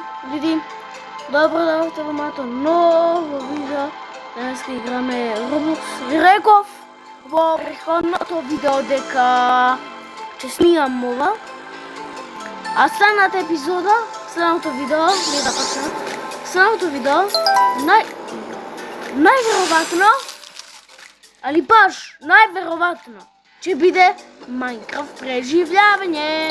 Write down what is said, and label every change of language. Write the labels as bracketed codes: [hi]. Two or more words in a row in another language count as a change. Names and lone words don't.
[sl] Ljudi, dobro došli v moje novo video. [mk] Danes играме Roblox. Реков во претходното видео дека ќе снимам ова. А следната епизода, следното видео, не да почнем. Следното видео најверојатно, али баш најверојатно ќе биде Minecraft преживljavање.